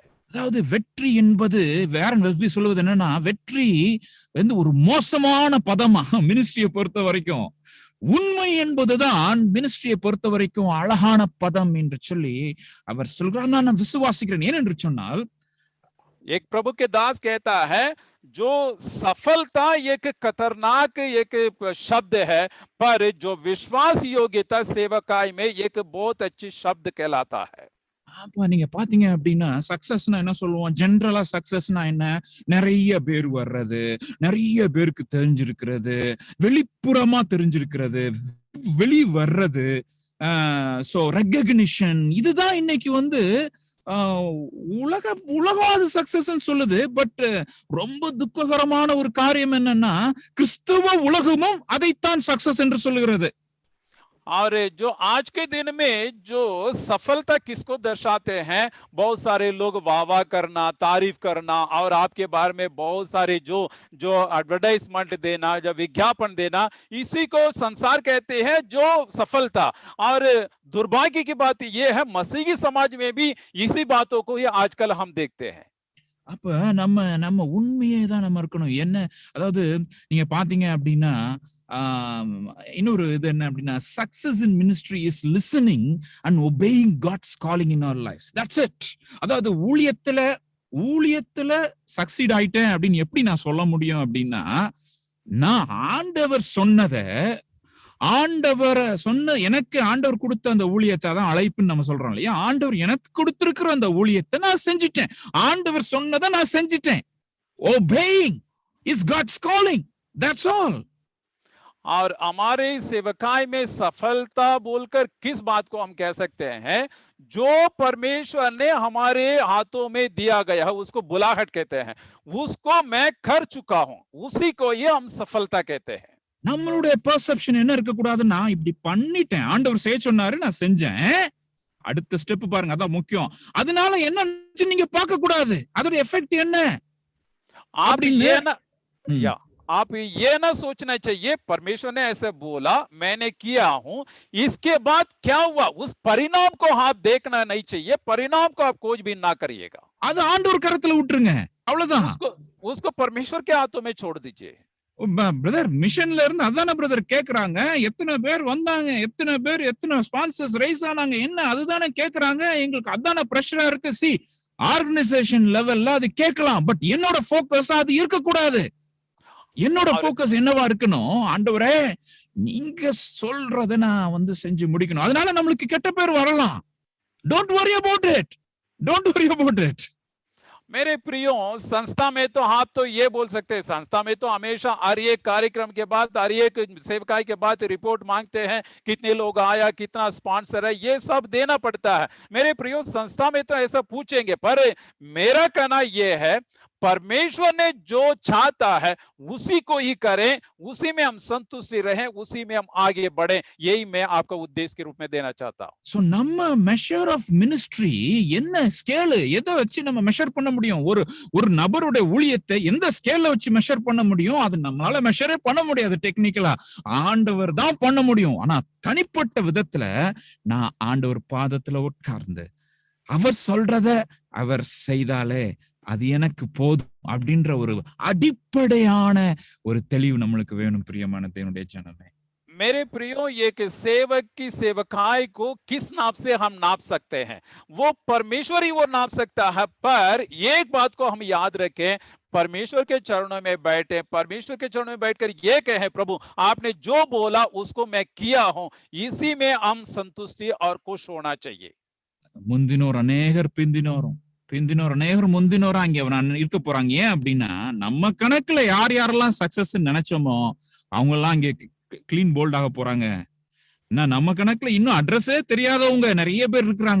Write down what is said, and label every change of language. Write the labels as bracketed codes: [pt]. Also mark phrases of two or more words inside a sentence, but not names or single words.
[ta] அதாவது வெற்றி என்பது வேரன் வெப்ஸ்பி சொல்லுவது என்னன்னா, வெற்றி வந்து ஒரு மோசமான பதமா மினிஸ்ட்ரியை பொறுத்த வரைக்கும், உண்மை என்பதுதான் மினிஸ்ட்ரியை பொறுத்த வரைக்கும் அழகான பதம் என்று சொல்லி அவர் சொல்கிறார். நான் விசுவாசிக்கிறேன். ஏனென்று சொன்னால், [hi] एक प्रभु के दास कहता है, जो सफलता एक खतरनाक एक शब्द है, पर जो विश्वास योग्यता सेवकाई में एक बहुत अच्छी शब्द कहलाता है. [ta] அப்ப நீங்க பாத்தீங்க அப்படின்னா, சக்சஸ்னா என்ன சொல்லுவோம்? ஜெனரலா சக்சஸ்னா என்ன? நிறைய பேர் வர்றது, நிறைய பேருக்கு தெரிஞ்சிருக்கிறது, வெளிப்புறமா தெரிஞ்சிருக்கிறது, வெளி வர்றது, [en] so recognition. [ta] இதுதான் இன்னைக்கு வந்து உலகம் அது சக்சஸ் சொல்லுது. பட் ரொம்ப துக்ககரமான ஒரு காரியம் என்னன்னா, கிறிஸ்துவ உலகமும் அதைத்தான் சக்சஸ் என்று சொல்லுகிறது. [hi] और जो आज के दिन में जो सफलता किसको दर्शाते हैं, बहुत सारे लोग वाह वाह करना, तारीफ करना और आपके बारे में बहुत सारे जो एडवर्टाइजमेंट देना, जो विज्ञापन देना, इसी को संसार कहते हैं जो सफलता. और दुर्भाग्य की बात यह है, मसीही समाज में भी इसी बातों को ही आजकल हम देखते हैं. [ta] அப்ப நம்ம உண்மையே தான் நம்ம இருக்கணும். என்ன, அதாவது நீங்க பாத்தீங்க அப்படின்னா, இன்னொரு இது என்ன அப்படின்னா, [en] success in ministry is listening and obeying God's calling in our lives. That's it. [ta] அதாவது ஊழியத்துல சக்சீட் ஆயிட்டேன் அப்படின்னு எப்படி நான் சொல்ல முடியும் அப்படின்னா, நான் ஆண்டவர் எனக்கு ஆண்டவர் கொடுத்த அந்த ஊழியத்தை தான் அழைப்புன்னு நம்ம சொல்றோம் இல்லையா? ஆண்டவர் எனக்கு கொடுத்திருக்கிற அந்த ஊழியத்தை நான் செஞ்சிட்டேன். ஆண்டவர் சொன்னதை நான் செஞ்சிட்டேன். [en] Obeying is God's calling. That's all. [hi] और हमारे सेवकाई में सफलता बोलकर किस बात को हम कह सकते हैं? जो परमेश्वर ने हमारे हाथों में दिया गया है, उसको बुलाहट कहते हैं. उसको मैं कर चुका हूं, उसी को ये हम सफलता कहते हैं. [ta] நம்மளுடைய பெர்செப்ஷன் என்ன இருக்க கூடாது? நான் இப்படி பண்ணிட்டேன், ஆண்டவர் செய்ய சொன்னாரு, நான் செஞ்சேன். அடுத்த ஸ்டெப் பாருங்க, அதான் முக்கியம். அதனால என்ன நீங்க பார்க்க கூடாது, அதோட எஃபெக்ட் என்ன [hi] आप ये ना, या आप ये ना सोचना चाहिए परमेश्वर ने ऐसे बोला, मैंने किया हूं, इसके बाद क्या हुआ उस परिणाम को आप देखना नहीं चाहिए, परिणाम को आप खोजबीन ना करिएगा, [ta] அது ஆண்டவர் கரத்துல விட்டுருங்க, அவ்வளவுதான். [hi] उसको परमेश्वर के हाथों में छोड़ दीजिए. [ta] பிரதர் மிஷன்ல இருந்து அதான பிரதர் கேக்குறாங்க, எத்தனை பேர் வந்தாங்க, எத்தனை [en] sponsors raise [ta] ஆனாங்க, என்ன அதுதானே கேக்குறாங்க. எங்களுக்கு அதான பிரஷரா இருக்கு. சி [en] organization level [ta] அது கேட்கலாம், பட் என்னோட போக்கஸ் அது இருக்க கூடாது. என்னோட போக்கஸ் என்னவா இருக்கணும், ஆண்டவரே நீங்க சொல்றத நான் செஞ்சு முடிக்கணும். அதனால நம்மளுக்கு கெட்ட பேர் வரலாம். [en] don't worry about it, don't worry about it. [hi] मेरे प्रियो, संस्था में तो आप तो ये बोल सकते हैं, संस्था में तो हमेशा हर एक कार्यक्रम के बाद, हर एक सेवकाई के बाद रिपोर्ट मांगते हैं, कितने लोग आया, कितना स्पॉन्सर है, ये सब देना पड़ता है. मेरे प्रियो, संस्था में तो ऐसा पूछेंगे, पर मेरा कहना ये है परमेश्वर ने जो चाहता है उसी को ही करें, उसी में हम संतुष्टि रहें, उसी में हम आगे बढ़ें. यही मैं आपका उद्देश्य के रूप में देना चाहता हूं. [ta] சோ நம்ம [en] measure of ministry [ta] என்ன ஸ்கேல், எதை வச்சு நம்ம மெஷர் பண்ண முடியும்? ஒரு நபருடைய ஊழியத்தை எந்த ஸ்கேல்ல வச்சு மெஷர் பண்ண முடியும்? அது நம்மளால மெஷரே பண்ண முடியாது டெக்னிக்கலா. ஆண்டவர் தான் பண்ண முடியும். ஆனா தனிப்பட்ட விதத்துல நான் ஆண்டவர் பாதத்துல உட்கார்ந்து அவர் சொல்றத அவர் செய்தாலே அது எனக்கு போதும் அப்படின்ற ஒரு அடிப்படையான ஒரு தெளிவு நம்மளுக்கு வேணும். பிரியமான தேவனுடைய ஜனமே, [hi] मेरे प्रियो, एक सेवक की सेवकाई को किस नाप से हम नाप सकते हैं? वो परमेश्वर ही वो नाप सकता है. पर एक बात को हम याद रखें, परमेश्वर के चरणों में बैठे, परमेश्वर के चरणों में बैठकर ये कहें, प्रभु आपने जो बोला उसको मैं किया हूं, इसी में हम संतुष्टि और खुश होना चाहिए. [ta] முந்தினோர் அநேகர் பிந்தினோர் அநேகர் முந்தினோரா அங்க இருக்க போறாங்க. ஏன் அப்படின்னா நம்ம கணக்குல யார் யாரெல்லாம் சக்சஸ் நினைச்சோமோ அவங்க எல்லாம் இங்க [en] clean bowled [ta] ஆக போறாங்க. நம்ம கணக்குல இன்னும் அட்ரஸே தெரியாதவங்க நிறைய பேர் இருக்கிறாங்க.